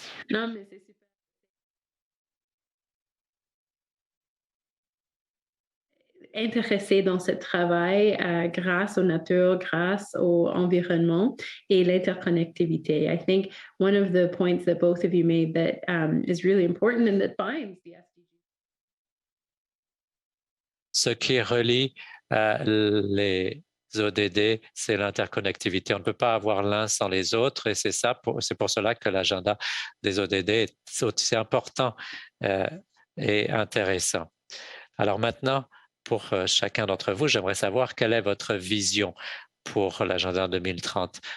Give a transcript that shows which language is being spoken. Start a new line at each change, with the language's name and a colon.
French: Non, mais c'est super. Intéressé dans ce travail grâce aux nature, grâce au environnement et l'interconnectivité.
English: I think one of the points that both of you made that is really important and that binds the SDGs.
French: Ce qui relie les ODD, c'est l'interconnectivité. On ne peut pas avoir l'un sans les autres et c'est pour cela que l'agenda des ODD est aussi important et intéressant. Alors maintenant, pour chacun d'entre vous, j'aimerais savoir quelle est votre vision pour l'agenda 2030.